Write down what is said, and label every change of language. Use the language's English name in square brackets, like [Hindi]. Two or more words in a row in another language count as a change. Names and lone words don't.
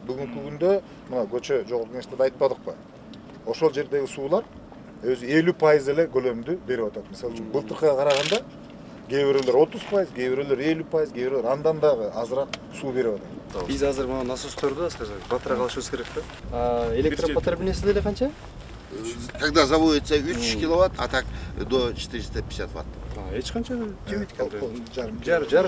[Kyrgyz] Бүгүнкү күндө мына көчө жогорку кеңеште да айтпадыкпы? Ошол жердеги суулар өзү 50% эле көлөмдү берип атат. Мисалы үчүн былтыркыга караганда кээ бирөөлөр 30%, кээ бирөөлөр 50%, кээ бирөөлөр андан дагы азыраак суу берип атат. Биз азыр мына насосторду, скажем, батыра калышыбыз керек да. Электропотреблениеси деле канча? [Russian] Когда заводится 3 киловатт, а так до 450 ватт. [Kyrgyz] Эч канча жебейт экен. Жарым